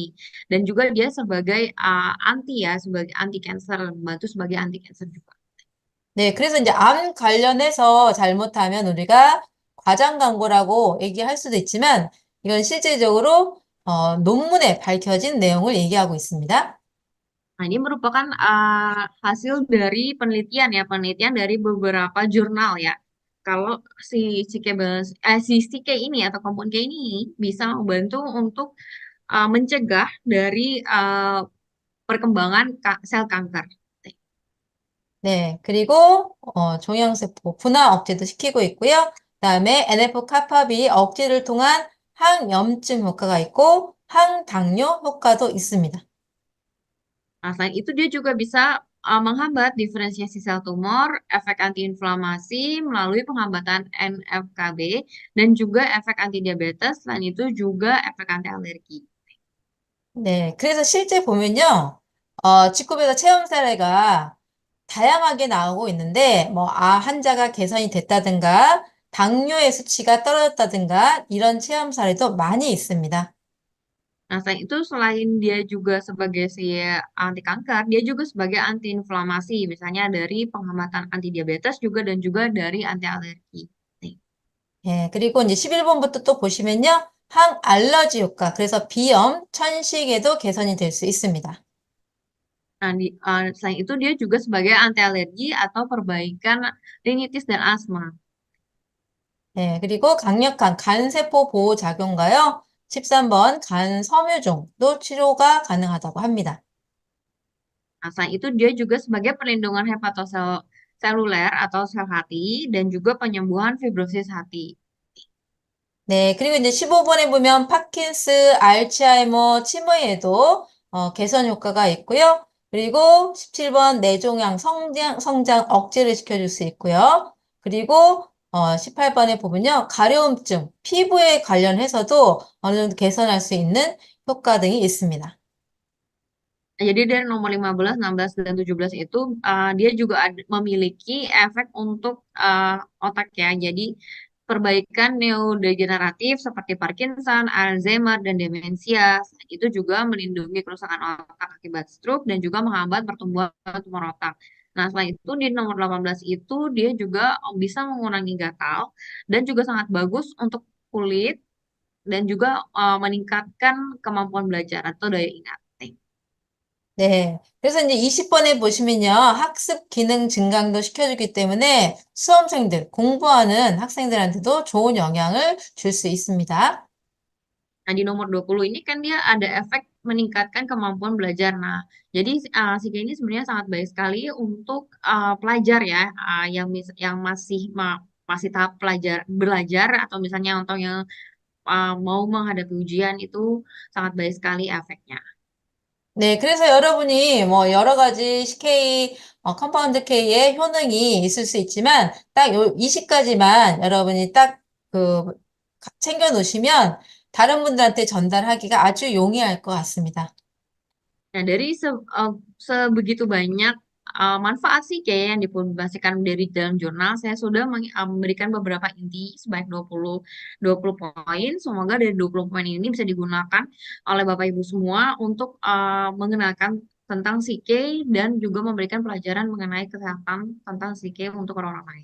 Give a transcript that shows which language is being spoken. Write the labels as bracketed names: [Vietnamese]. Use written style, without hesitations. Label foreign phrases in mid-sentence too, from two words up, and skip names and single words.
[Indonesian] Dan juga dia sebagai anti ya, sebagai [English] anti cancer, [Indonesian] membantu sebagai [English] anti cancer [Indonesian] juga. [Korean] 네, 그래서 이제 암 관련해서 잘못하면 우리가 과장 광고라고 얘기할 수도 있지만 이건 실질적으로 논문에 밝혀진 내용을 얘기하고 있습니다. [Indonesian] Nah, ini merupakan hasil dari penelitian ya, penelitian dari beberapa jurnal ya. Kalau si CK ini atau kompon K ini bisa membantu untuk mencegah dari perkembangan sel kanker. [Korean] 네, 그리고 종양세포 분화 억제도 시키고 있고요. 그다음에 NF-kappaB 억제를 통한 항염증 효과가 있고 항당뇨 효과도 있습니다. [Indonesian] Nah, selain itu dia juga bisa menghambat diferensiasi sel tumor, efek antiinflamasi melalui penghambatan NF-kB, dan juga efek anti diabetes, selain itu juga efek anti alergi. [Korean] 네, 그래서 실제 보면요, 직후배다 체험 사례가 다양하게 나오고 있는데, 환자가 개선이 됐다든가, 당뇨의 수치가 떨어졌다든가, 이런 체험 사례도 많이 있습니다. [Indonesian] Nah, selain itu selain dia juga sebagai si anti kanker, dia juga sebagai anti inflamasi, misalnya dari penghambatan anti diabetes juga dan juga dari anti alergi. Nih. [Korean] 예, 그리고 이제 11번부터 또 보시면요, 항알러지 효과, 그래서 비염, 천식에도 개선이 될 수 있습니다. [Indonesian] Nah, selain itu dia juga sebagai anti alergi atau perbaikan rinitis dan asma. [Korean] 예, 그리고 강력한 간세포 보호 작용과요, 13번 간섬유종도 치료가 가능하다고 합니다. [Indonesian] Nah, selain itu dia juga sebagai perlindungan hepatoseluler atau sel hati dan juga penyembuhan fibrosis hati. [Korean] 네, 그리고 이제 15번에 보면 파킨스, 알츠하이머, 치매에도 개선 효과가 있고요. 그리고 17번 뇌종양 성장 억제를 시켜줄 수 있고요. 그리고 18번에 보면요. 가려움증, 피부에 관련해서도 어느 정도 개선할 수 있는 효과 등이 있습니다. [Indonesian] Nah, jadi dari nomor 15, 16, dan 17 itu dia juga memiliki efek untuk otak ya. Jadi perbaikan neurodegeneratif seperti Parkinson, Alzheimer, dan demensia. Itu juga melindungi kerusakan otak akibat stroke dan juga menghambat pertumbuhan tumor otak. Nah, selain itu di nomor 18 itu dia juga bisa mengurangi gatal dan juga sangat bagus untuk kulit dan juga meningkatkan kemampuan belajar atau daya ingat. [Korean] 네. 그래서 이제 20번에 보시면요. 학습 기능 증강도 시켜주기 때문에 수험생들, 공부하는 학생들한테도 좋은 영향을 줄 수 있습니다. [Indonesian] Nah, di nomor 20 ini kan dia ada efek meningkatkan kemampuan belajar. Nah, jadi Sika ini sebenarnya sangat baik sekali untuk pelajar ya, yang masih tahap belajar atau misalnya untuk yang mau menghadapi ujian itu sangat baik sekali efeknya. [Korean] 네, 그래서 여러분이 뭐 여러 가지 CK, 컴파운드 K의 효능이 있을 수 있지만 딱 요 20가지만 여러분이 딱 그 챙겨 놓으시면 다른 분들한테 전달하기가 아주 용이할 것 같습니다. [Indonesian] Nah, dari sebegitu banyak manfaat sih kayak yang dipublikasikan dari dalam jurnal, saya sudah memberikan beberapa inti sebanyak 20 poin. Semoga dari 20 poin ini bisa digunakan oleh Bapak Ibu semua untuk mengenalkan tentang psike dan juga memberikan pelajaran mengenai kesehatan tentang psike untuk orang-orang lain.